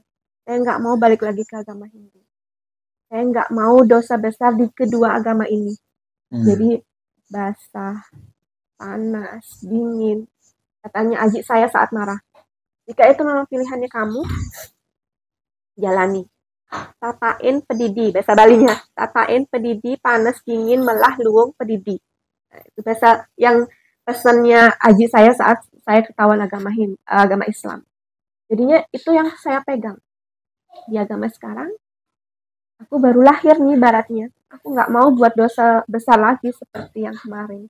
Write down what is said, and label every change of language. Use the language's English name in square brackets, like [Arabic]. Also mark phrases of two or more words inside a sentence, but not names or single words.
[Indonesian] Saya enggak mau balik lagi ke agama Hindu. Saya enggak mau dosa besar di kedua agama ini. Jadi basah, panas, dingin. Katanya Aji saya saat marah. Jika itu memang pilihannya kamu, jalani. [Balinese] Tatain pedidi, [Indonesian] bahasa Balinya. [Balinese] Tatain pedidi, panas, dingin, melah, luwung, pedidi. [Indonesian] Nah, itu bahasa yang pesannya Aji saya saat saya ketahuan agama Islam. Jadinya itu yang saya pegang. Di agama sekarang, aku baru lahir nih baratnya. Aku nggak mau buat dosa besar lagi seperti yang kemarin.